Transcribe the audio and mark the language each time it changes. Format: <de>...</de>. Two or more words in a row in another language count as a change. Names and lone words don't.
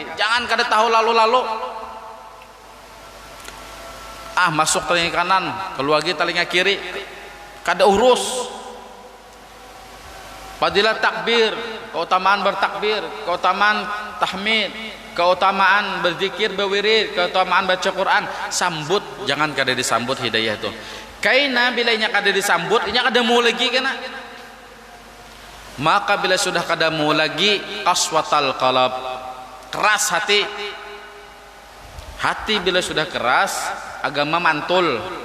<bjn>Jangan kada tahu lalu-lalu, masuk telinga kanan, keluar lagi telinga kiri, kada urus.</bjn> <id>Fadilah takbir, keutamaan bertakbir, keutamaan tahmid, keutamaan berzikir, berwirid, keutamaan baca Quran. Sambut,</id> <bjn>jangan kada disambut hidayah itu. Kaina bila inya kada disambut, inya kada mau lagi kena. Maka bila sudah kada mau lagi,</bjn> <ar>قسوة القلب,</ar> <bjn>keras hati. Hati bila sudah keras, agama mantul.</bjn>